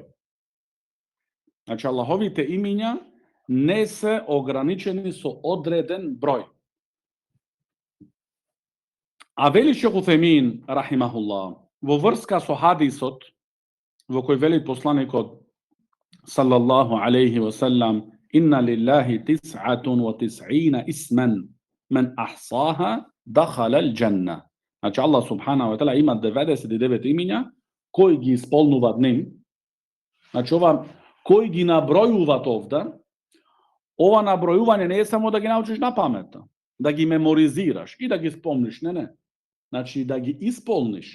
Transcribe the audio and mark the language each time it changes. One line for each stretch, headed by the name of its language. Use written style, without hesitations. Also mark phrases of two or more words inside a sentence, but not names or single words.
Macedonian: Значи, Аллаховите имиња не се ограничени со одреден број. А вели Шейх Утхаймин рахимахуллах, во врска со хадисот, во кој вели посланикот
Arabic: صلى الله عليه وسلم, إن لله 99 اسما من أحصاها دخل الجنة.
Macedonian: Значи, Аллах
Arabic: سبحانه وتعالى
Macedonian: има 99 имиња кои ги исполнуваат ним. Значи, ова кои ги набројуваат овде, ова набројување не е само да ги научиш на памет, да ги меморизираш и да ги спомниш, не. Значи, да ги исполниш.